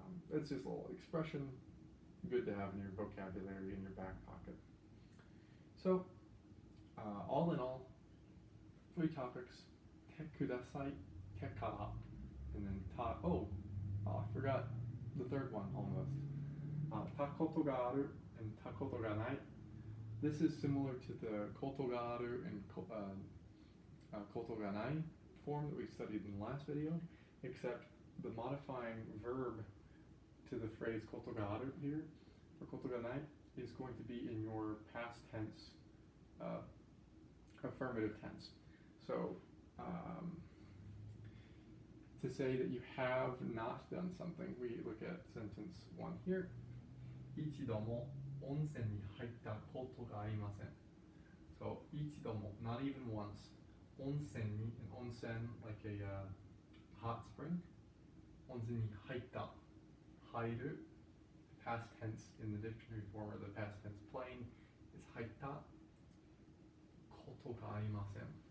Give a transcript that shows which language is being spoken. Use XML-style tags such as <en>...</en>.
<en>It's just a little expression, good to have in your vocabulary, in your back pocket. So, all in all, 3 topics. てください, てから, and then I forgot the third one almost.</en> <ja>たことがある and たことがない.</ja> <en>This is similar to the ことがある and ことがない form that we studied in the last video, except the modifying verb to the phrase ことがある here, for ことがない, is going to be in your past tense, affirmative tense. So, to say that you have not done something, we look at sentence 1 here.</en> <ja>一度も温泉に入ったことがありません.</ja> <en>So, 一度も, not even once. 温泉に, an onsen, like a hot spring. 温泉に入った, 入る, past tense in the dictionary form, or the past tense plain is</en> <ja>入ったことがありません.</ja>